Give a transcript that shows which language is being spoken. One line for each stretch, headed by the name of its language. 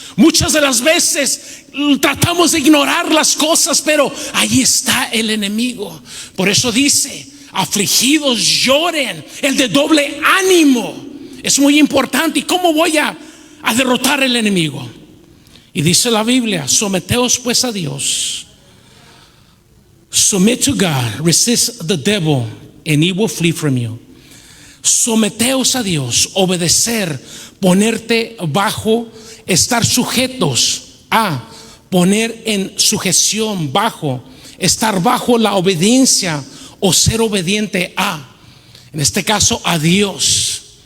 Spanish: Muchas de las veces tratamos de ignorar las cosas, pero ahí está el enemigo. Por eso dice, afligidos lloren, el de doble ánimo. Es muy importante. ¿Y cómo voy a derrotar el enemigo? Y dice la Biblia, someteos pues a Dios.
English: Submit to God, resist the devil, and he will flee from you.
Spanish: Someteos a Dios, obedecer, ponerte bajo, estar sujetos a, poner en sujeción, bajo, estar bajo la obediencia o ser obediente a, en este caso a Dios.